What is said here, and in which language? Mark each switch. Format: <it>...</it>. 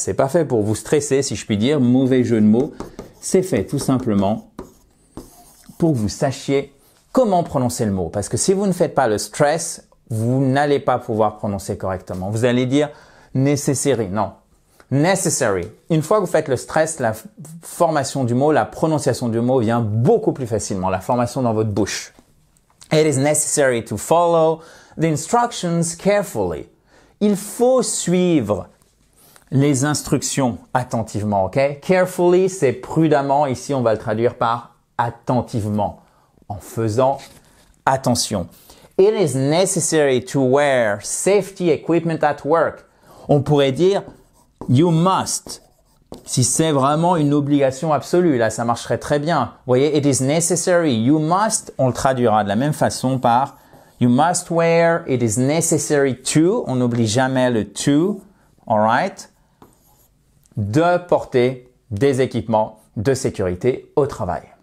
<fr>C'est pas fait pour vous stresser, si je puis dire, mauvais jeu de mots. C'est fait tout simplement pour que vous sachiez comment prononcer le mot. Parce que si vous ne faites pas le stress, vous n'allez pas pouvoir prononcer correctement. Vous allez dire necessary. Non. Necessary. Une fois que vous faites le stress, la formation du mot, la prononciation du mot vient beaucoup plus facilement. La formation dans votre bouche.</fr> <en>It is necessary to follow the instructions carefully.</en> <fr>Il faut suivre les instructions attentivement, ok? Carefully, c'est prudemment. Ici, on va le traduire par attentivement, en faisant attention.</fr> <en>It is necessary to wear safety equipment at work.</en> <fr>On pourrait dire</fr> <en>you must.</en> <fr>Si c'est vraiment une obligation absolue, là, ça marcherait très bien. Vous voyez,</fr> <en>it is necessary. You must,</en> <fr>on le traduira de la même façon par</fr> <en>you must wear, it is necessary to.</en> <fr>On n'oublie jamais le to, alright? De porter des équipements de sécurité au travail.</fr>